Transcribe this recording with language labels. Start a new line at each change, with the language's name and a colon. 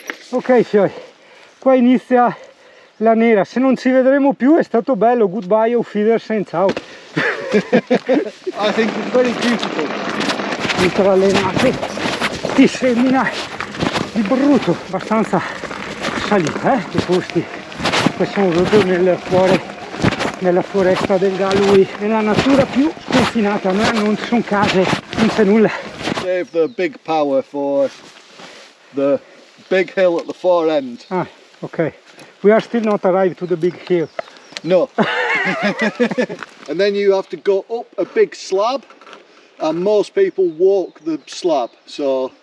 Italian: Ok fioi, qua inizia la nera, se non ci vedremo più è stato bello,
English: goodbye,
German: auf Wiedersehen,
Italian: ciao.
English: I think it's very beautiful.
Italian: Ultrallenati, ti semina di brutto, abbastanza salita, i posti. Qua siamo proprio nel cuore della foresta del Galloway, nella natura più sconfinata, non ci sono case, non c'è nulla.
English: Save the big power for the big hill at the far end. Ok. We are still not arrived to the big hill. No. And then you have to go up a big slab, and most people walk the slab, so...